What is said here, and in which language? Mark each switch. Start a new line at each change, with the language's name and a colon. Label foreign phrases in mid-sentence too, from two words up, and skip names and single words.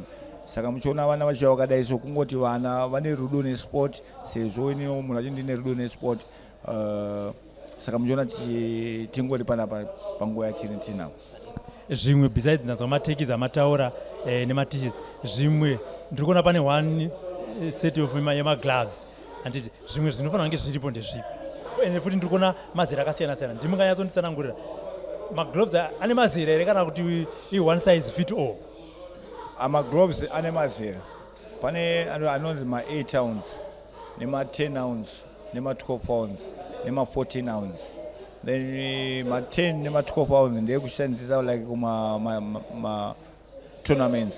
Shona: Saka muchiona vana vachiva vakadai so kungoti vana vane rudo nesport sezvo iniwo munhu achi ndine rudo nesport. Saka muchiona tingori panapa panguva yatiri tinapo. Zvimwe besides nadzo matekisi amataura nema-t-shirts, zvimwe ndiri kuona pane
English: one set of
Shona: yema-gloves. Handiti zvimwe zvinofanira kunge zviripo ndezvipi. Ende futi ndiri kuona mazera akasiyana siyana. Ndimunganyatsonditsanangurira ma-gloves ane mazera here kana kuti
English: one size fit all?
Shona: Ama-gloves ane mazera. Pane anonzi ma-8 ounce, nema-10 ounce, nema-12 ounce, nema-14 ounce. Then ma-10 nema-12 ounce ndeye kushandisa like kuma-tournaments.